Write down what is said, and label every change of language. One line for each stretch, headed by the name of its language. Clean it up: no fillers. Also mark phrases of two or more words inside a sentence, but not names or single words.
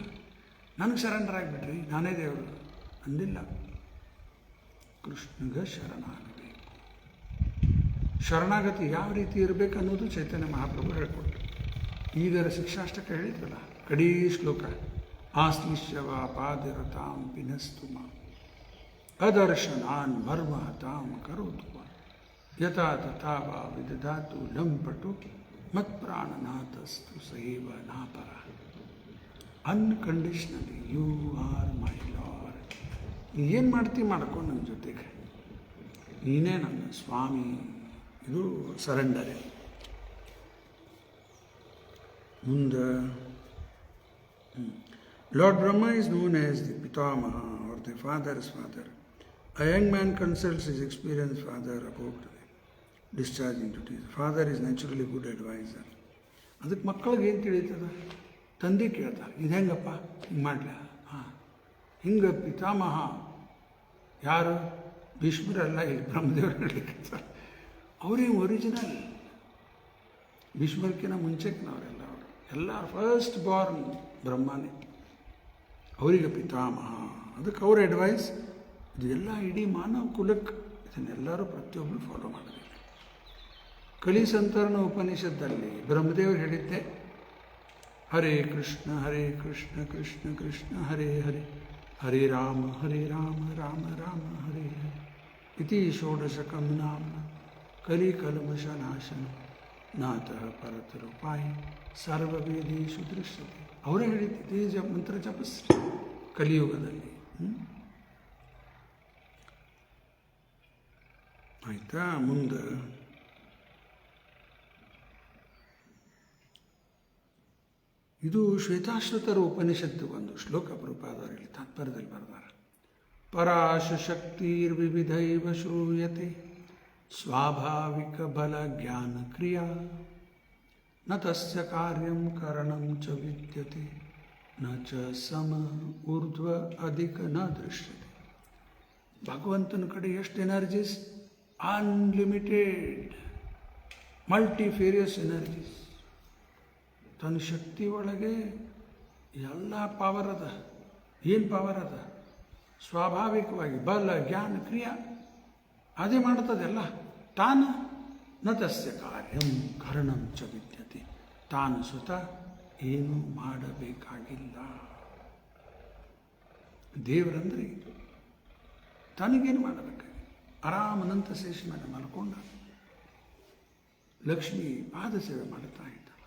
Kannada: ನನಗೆ ಸರೆಂಡರ್ ಆಗಿಬಿಟ್ರಿ, ನಾನೇ ದೇವರು ಅಂದಿಲ್ಲ. ಕೃಷ್ಣಗೆ ಶರಣಾಗಬೇಕು. ಶರಣಾಗತಿ ಯಾವ ರೀತಿ ಇರಬೇಕು ಅನ್ನೋದು ಚೈತನ್ಯ ಮಹಾಪ್ರಭು ಹೇಳಿಕೊಟ್ರು. ಈಗ ಶಿಕ್ಷಾಷ್ಟಕ ಹೇಳಿದ್ರಲ್ಲ, ಕಡೀ ಶ್ಲೋಕ,
Sanskrit: ಆಶ್ಲಿಷ್ಯವ ಪಾದಿರತಾಂ ಪಿನಸ್ತು ಮಾಂ ಅದರ್ಶನಾನ್ ಮರ್ಮಹತಾಂ ಕರೋತು ಯಥಾ ತಥಾ ವಾ ವಿದಧಾತು ಲಂಪಟು ಮತ್ಪ್ರಾಣನಾಥಸ್ತು ಸೈವ ನಾಪರ.
English: Unconditionally you are my Lord.
Kannada: ಏನು ಮಾಡ್ತೀವಿ ಮಾಡ್ಕೊಂಡು ನನ್ನ ಜೊತೆಗೆ, ನೀನೇ ನನ್ನ ಸ್ವಾಮಿ. ಇದು ಸರೆಂಡರೇ.
English: ಮುಂದೆ Lord Brahma is known as the Pitamaha or the father's father. A young man consults his experienced father about discharging duties. Father is naturally good advisor.
Kannada: ಅದಕ್ಕೆ ಮಕ್ಕಳಿಗೆ ಏನು ತಿಳಿತದ? ತಂದೆ ಕೇಳ್ತಾರೆ, ಇದು ಹೆಂಗಪ್ಪ, ಹಿಂಗೆ ಮಾಡಲ? ಹಾಂ, ಹಿಂಗೆ ಪಿತಾಮಹ ಯಾರು? ಭೀಷ್ಮರಲ್ಲ, ಇಲ್ಲಿ ಬ್ರಹ್ಮದೇವರು ಹೇಳಿರ್ತಾರೆ. ಅವ್ರೇನು ಒರಿಜಿನಲ್, ಭೀಷ್ಮರ್ಕಿನ ಮುಂಚೆಕಿನವರೆಲ್ಲ. ಅವರು ಎಲ್ಲ
English: first born
Kannada: ಬ್ರಹ್ಮನೇ, ಅವರಿಗೆ ಪಿತಾಮಹ. ಅದಕ್ಕೆ ಅವ್ರ ಅಡ್ವೈಸ್ ಇದೆಲ್ಲ ಇಡೀ ಮಾನವ ಕುಲಕ್ಕೆ, ಇದನ್ನೆಲ್ಲರೂ ಪ್ರತಿಯೊಬ್ಬರು ಫಾಲೋ ಮಾಡಬೇಕು. ಕಲಿ ಸಂತರಣ ಉಪನಿಷತ್ತಲ್ಲಿ ಬ್ರಹ್ಮದೇವರು ಹೇಳಿದ್ದೆ,
Sanskrit: ಹರೇ ಕೃಷ್ಣ ಕೃಷ್ಣ ಕೃಷ್ಣ ಹರೇ ಹರೇ, ಹರೇ ರಾಮ ರಾಮ ರಾಮ ಹರೇ ಹರೇ, ಇತಿ ಷೋಡಶಕಂ ನಾಮ ಕಲಿಕಲ್ಮಷನಾಶನ ನಾತಃ ಪರತರುಪಾಯ ಸರ್ವವೇದೇಶು ದೃಶ್ಯತೆ.
Kannada: ಅವರೇ ಹೇಳಿದ್ದೆ ಮಂತ್ರ ಜಪಿಸ್ರಿ ಕಲಿಯುಗದಲ್ಲಿ. ಆಯಿತಾ? ಮುಂದೆ ಇದು ಶ್ವೇತಾಶ್ವತರ ಉಪನಿಷತ್ತು ಒಂದು ಶ್ಲೋಕ ಪ್ರಭುಪಾದರಲ್ಲಿ ತಾತ್ಪರ್ಯದಲ್ಲಿ ಬರೆದಾರೆ.
Sanskrit: ಪರಾಶಕ್ತಿರ್ವಿವಿಧೈವ ಶ್ರೂಯತೆ ಸ್ವಾಭಾವಿಕ ಬಲ ಜ್ಞಾನ ಕ್ರಿಯಾ ನ ತಸ್ಯ ಕಾರ್ಯಂ ಕರಣಂ ಚ ವಿದ್ಯತೆ ನ ಚ ಸಮ ಊರ್ಧ್ವ ಅಧಿಕ ನ ದೃಶ್ಯತೆ.
Kannada: ಭಗವಂತನ ಕಡೆ ಎಷ್ಟು ಎನರ್ಜೀಸ್? ಅನ್ಲಿಮಿಟೆಡ್,
English: multifarious energies.
Kannada: ತನ್ನ ಶಕ್ತಿ ಒಳಗೆ ಎಲ್ಲ ಪವರ್ ಅದ. ಏನು ಪವರ್ ಅದ? ಸ್ವಾಭಾವಿಕವಾಗಿ ಬಲ ಜ್ಞಾನ ಕ್ರಿಯಾ ಅದೇ ಮಾಡ್ತದೆಲ್ಲ ತಾನು.
Sanskrit: ನ ತಸ್ಯ ಕಾರ್ಯಂ ಕರಣಂ ಚ ವಿದ್ಯತೆ.
Kannada: ತಾನು ಸ್ವತಃ ಏನು ಮಾಡಬೇಕಾಗಿಲ್ಲ. ದೇವರಂದ್ರೆ ತನಗೇನು ಮಾಡಬೇಕಾಗಿ ಆರಾಮನಂತ ಶೇಷ ಮೇಲೆ ಮಲ್ಕೊಂಡ ಲಕ್ಷ್ಮಿ ಪಾದ ಸೇವೆ ಮಾಡ್ತಾ ಇದ್ದ.